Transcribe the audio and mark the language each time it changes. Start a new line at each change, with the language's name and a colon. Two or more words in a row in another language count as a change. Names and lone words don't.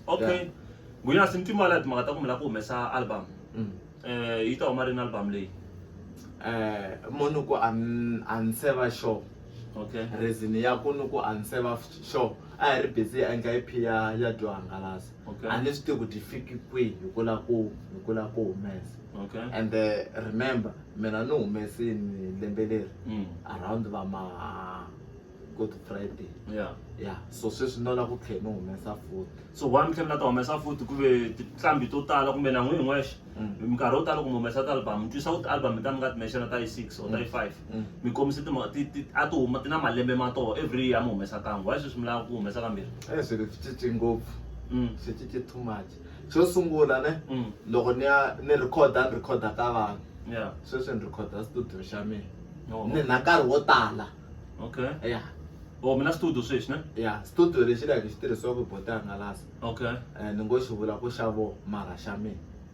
Tsonga: Okay, Nghunyasi ni twi laha timhaka ta ku mi lava ku humesa album yi ta huma rini album leyi? Munhu ku a ni se va sure.
English: Okay.
Tsonga: Reason ya ku ni ku a ni se va sure a hi ri busy endla EP ya byo hangalasa a ni swi tivi ku ti fiki kwihi hi ku lava ku humesa.
English: Okay. And remember
Tsonga: mina ni humesini lembe leri around va ma Good Friday. Yeah, so sweswi no lava ku tlhela ni humesa futhi. So
English: one time
Tsonga: na ta humesa futhi ku ve tinqambi to tala kumbe na n'wini n'wexe minkarhi yo tala ku mi humesa ti-album mi twisa ku ti-album mi ta mi nga ti mention ta yi 6 or ta yi 5 mi kombisa timhaka a ti huma ti na malembe ma toho
English: every year
Tsonga: mi humesa kan'we why sweswi mi lava ku humesa kambirhi? Swilo swi cince ngopfu swi cince
English: too much.
Tsonga: Xo sungula ne loko ni recorda ka vanhu sweswi ni recorda studio xa mina ni na nkarhi wo tala.
English: Okay. Yeah.
Tsonga: Oh, mina studio sweswi ne? Yeah, studio lexi like xi tirhisiwaka hi Bota hangalasa.
English: Okay.
Tsonga: Ni ngo xi vula ku xa vo mara xa mina.